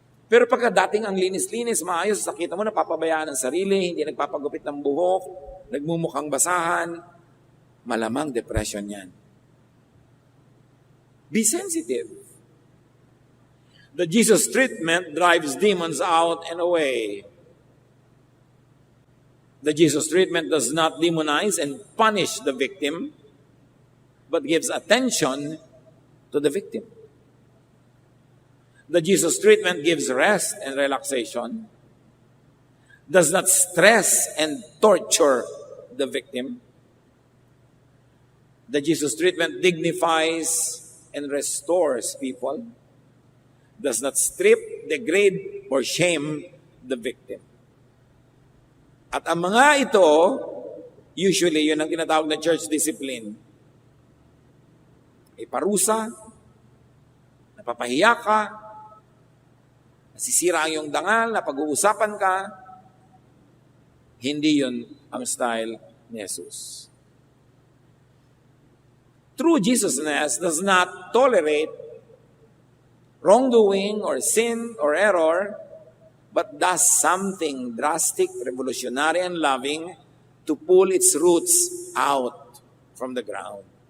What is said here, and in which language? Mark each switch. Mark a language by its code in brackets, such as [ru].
[tl] Pero pagka dating ang linis-linis, maayos, nakita mo napapabayaan ng sarili, hindi nagpapagupit ng buhok, nagmumukhang basahan, malamang depression yan. [en] Be sensitive. The Jesus treatment drives demons out and away. The Jesus treatment does not demonize and punish the victim, but gives attention to the victim. The Jesus treatment gives rest and relaxation, does not stress and torture the victim. The Jesus treatment dignifies and restores people, does not strip, degrade, or shame the victim. [tl] At ang mga ito, usually, yun ang tinatawag na church discipline. Parusa, napapahiya ka, nasisira ang iyong dangal, napag-uusapan ka, hindi yun ang style ni Jesus. [en] True Jesusness does not tolerate wrongdoing or sin or error, but does something drastic, revolutionary, and loving to pull its roots out from the ground.